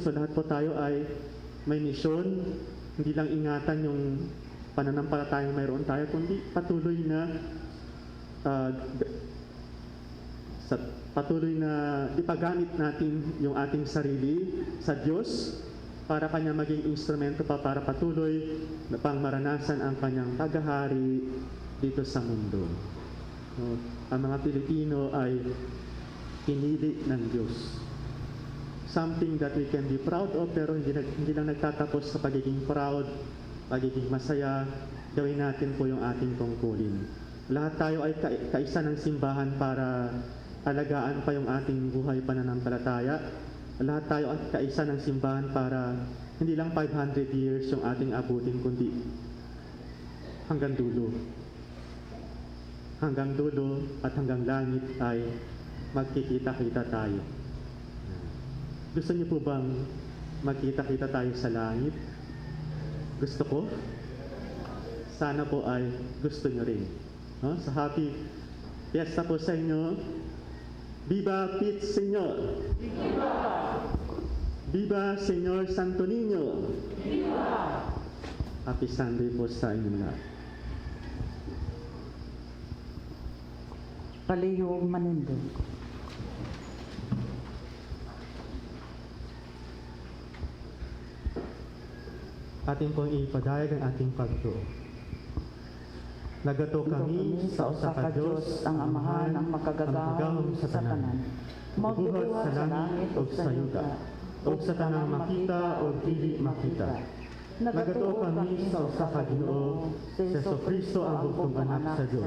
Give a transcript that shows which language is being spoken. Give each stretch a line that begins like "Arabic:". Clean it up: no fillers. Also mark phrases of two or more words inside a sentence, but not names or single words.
Filipino: So lahat po tayo ay may misyon, hindi lang ingatan yung pananampalataya mayroon tayo, kundi patuloy na ipagamit natin yung ating sarili sa Diyos para Kanya maging instrumento pa para patuloy na pang maranasan ang Kanyang paghahari dito sa mundo. So, ang mga Pilipino ay pinili ng Diyos.
English: Something that we can be proud of,
Filipino: pero hindi lang nagtatapos sa pagiging proud, pagiging masaya. Gawin natin po yung ating tungkulin. Lahat tayo ay kaisa ng simbahan para alagaan pa yung ating buhay pananampalataya. Lahat tayo ay kaisa ng simbahan para hindi lang 500 years yung ating abutin, kundi hanggang dulo. Hanggang dulo at hanggang langit ay magkikita-kita tayo. Gusto niyo po bang magkita-kita tayo sa langit? Gusto ko? Sana po ay gusto niyo rin. No? Sa
English: happy fiesta
Filipino: po sa inyo. Viva Pit Señor! Viva! Viva Señor Santo Niño! Viva!
English: Happy Sunday
Filipino: po sa inyo lahat.
Cebuano: Palihog manindog.
Filipino: Ating pong ipadayag ang ating pagtuo.
Cebuano: Nagato kami sa usa ka Diyos, ang Amahan, ang makagagahom sa tanan. Magbuhat sa langit o sa yuta, o sa tanang makita o dili makita. Nagato kami sa usa ka Ginoo, si Jesucristo ang bugtong anak sa Diyos.